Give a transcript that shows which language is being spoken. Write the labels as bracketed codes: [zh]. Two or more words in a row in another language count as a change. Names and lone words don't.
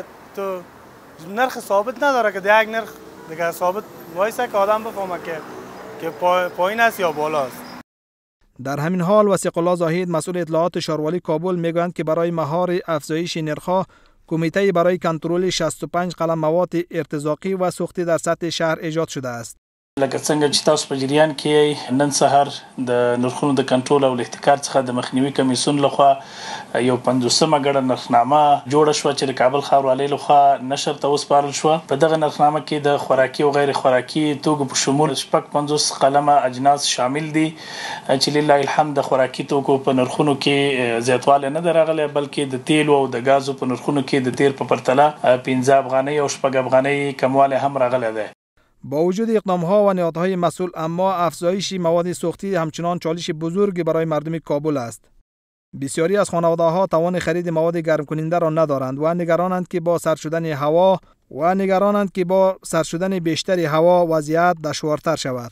[fa] تو نرخ ثابت نداره که یک نرخ دیگه ثابت وایسه که آدم بفهمه که پایین است یا بالاست. در همین حال وثیق الله زاهد مسئول اطلاعات شاروالی کابل میگویند که برای مهار افزایش نرخ‌ها کمیته برای کنترل 65 قلم مواد ارتزاقی و سوختی در سطح شهر ایجاد شده است. [ps] لکه څنګه چې تاسو په جریان کې نن سهار د نرخونو د کنټرول او احتکار څخه د مخنیوي کمیسیون لخوا یو 50مه ګډه نرخنامه جوړه شوه چې د کابل ښاروالۍ لخوا نشر ته وسپارل شوه. په دغه نرخنامه کې د خوراکي او غیر خوراکي توکو په شمول 50 قلمه اجناس شامل دي چې [ar] لله الحمد [ps] د خوراکي توکو په نرخونو کې زیاتوالی نه درغله، بلکې د تیل او د غازو په نرخونو کې د تیر په پرتله 15 افغانۍ او 6 افغانۍ کموالی هم راغله ده. [fa] با وجود اقدام‌ها و نهادهای مسئول، اما افزایش مواد سوختی همچنان چالش بزرگی برای مردم کابل است. بسیاری از خانواده‌ها توان خرید مواد گرم کننده را ندارند و نگرانند که با سرد شدن بیشتر هوا وضعیت دشوارتر شود.